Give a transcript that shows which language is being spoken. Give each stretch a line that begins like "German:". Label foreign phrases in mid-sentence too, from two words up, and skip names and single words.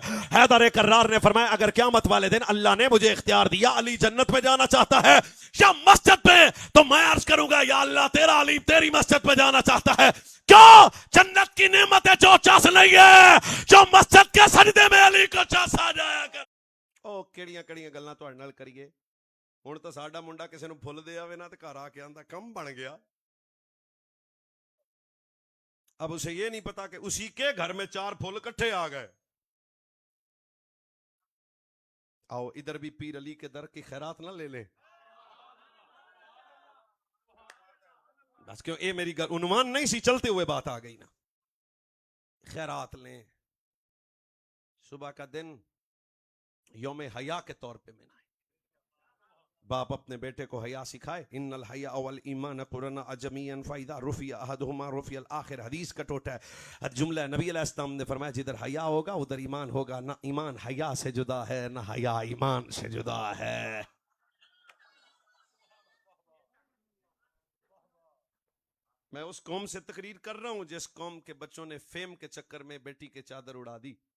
Urdu: حیدر کرار نے فرمایا اگر قیامت والے دن اللہ نے مجھے اختیار دیا علی جنت میں جانا چاہتا ہے یا مسجد میں, تو میں عرض کروں گا یا اللہ تیرا علی تیری مسجد میں جانا چاہتا ہے. کیوں؟ جنت کی نعمت ہے جو چس نہیں ہے, جو مسجد کے سجدے میں علی کو
Punjabi: چس آ جایا کر. او کیڑیاں کیڑیاں گلاں تہاڈے نال کریے. ہوں تو ساڈا منڈا کسی نو پھل دے آوے نا تو گھر آ کے آندا کم بن گیا.
Urdu: اب اسے یہ نہیں پتا کہ اسی کے گھر میں 4 پھول کٹھے آ گئے. آؤ ادھر بھی پیر علی کے در کی خیرات نہ لے لیں.
Punjabi: بس کیوں اے میری عنوان نہیں سی, چلتے ہوئے بات آ گئی نا.
Urdu: خیرات لیں. صبح کا دن یوم حیا کے طور پہ منائیں. باپ اپنے بیٹے کو حیا سکھائے.
Arabic: ان الحیا والایمان قرنا جميعا فاذا رفع احدهما رفع الاخر.
Urdu: حدیث کا ٹوٹا ہے جملہ. نبی علیہ السلام نے فرمایا جدھر حیا ہوگا ادھر ایمان ہوگا. نہ ایمان حیا سے جدا ہے نہ حیا ایمان سے جدا ہے. میں اس قوم سے تقریر کر رہا ہوں جس قوم کے بچوں نے فیم کے چکر میں بیٹی کے چادر اڑا دی.